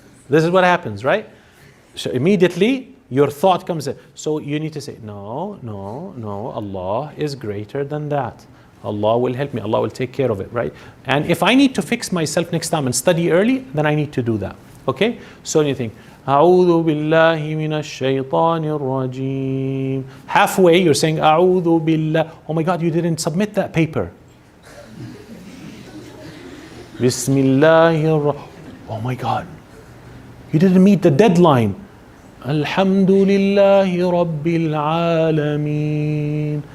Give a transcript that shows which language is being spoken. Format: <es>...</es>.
<en>This is what happens, right? So immediately your thought comes in. So you need to say, no, Allah is greater than that. Allah will help me. Allah will take care of it, right? And if I need to fix myself next time and study early, then I need to do that. Okay? So you think,</en> <ar>أعوذ بالله من الشيطان الرجيم.</ar> <en>Halfway you're saying</en> <ar>أعوذ بالله.</ar> <en>Oh my God, you didn't submit that paper.</en> <ar>Bismillahir.</ar> <en>Oh my God, you didn't meet the deadline.</en> <ar>Alhamdulillahi Rabbil Alameen.</ar>